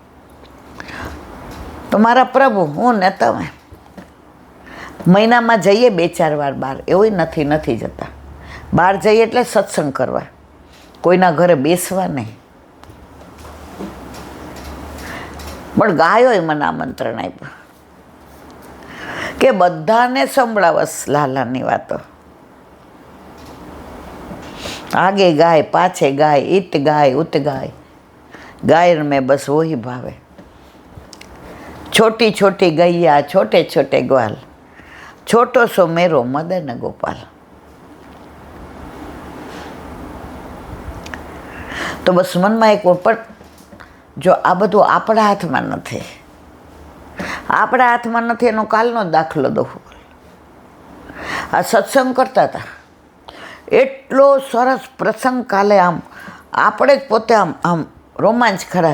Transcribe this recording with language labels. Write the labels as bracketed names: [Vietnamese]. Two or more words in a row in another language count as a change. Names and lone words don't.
[Gujarati] તો મારા પ્રભુ, હું ને તમે મહિનામાં જઈએ 2-4 વાર બહાર, એવું નથી જતા. બહાર જઈએ એટલે સત્સંગ કરવા, કોઈના ઘરે બેસવા નહીં. પણ ગાયોએ મને આમંત્રણ આપ્યું કે બધાને સંભળાવસ લાલાની વાતો. [Braj] आगे गाय पाछे गाय, इत गाय उत गाय, गाय में बस वही भावे. छोटी छोटी गैया छोटे छोटे ग्वाल, छोटो सो मेरो मदन गोपाल. [Gujarati] તો બસ મનમાં એક પણ જો આ બધું આપણા હાથમાં નથી, આપણા હાથમાં નથી એનો કાલનો દાખલો દઉં. આ સત્સંગ કરતા હતા, એટલો સરસ પ્રસંગ કાલે, આમ આપણે જ પોતે આમ રોમાંચ ખરા.